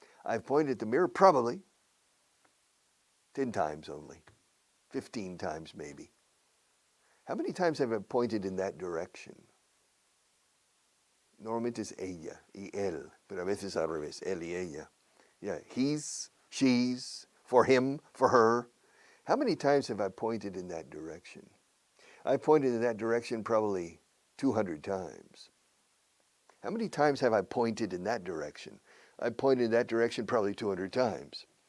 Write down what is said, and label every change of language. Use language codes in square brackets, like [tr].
[en] I've pointed at the mirror probably 10 times only, 15 times maybe. How many times have I pointed in that direction? [es] Normalmente es ella y él, pero a veces al revés, él y ella. [en] Yeah, he's, she's, for him, for her. How many times have I pointed in that direction? I pointed in that direction probably 200 times. How many times have I pointed in that direction? I pointed in that direction probably 200 times.